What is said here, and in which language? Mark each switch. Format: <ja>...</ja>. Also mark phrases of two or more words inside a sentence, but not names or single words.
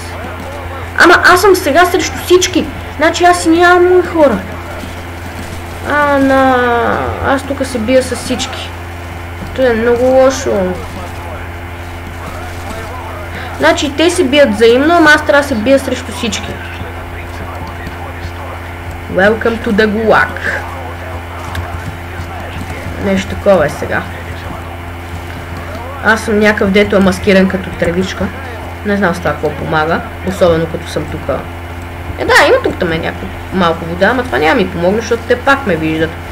<bg>Ама аз съм сега срещу всички. Значи аз си нямам мои хора. Аз тук се бия с всички. Това е много лошо. Значи те се бият взаимно, ама аз трябва да се бия срещу всички.</bg> <en>Welcome to the Gulag.</en> <bg>Нещо такова е сега. Аз съм някакъв, дето е маскиран като тревичка. Не знам с това какво помага, особено като съм тук. Да, има тук там някакво малко вода, ама това няма ми помогне, защото те пак ме виждат.</bg>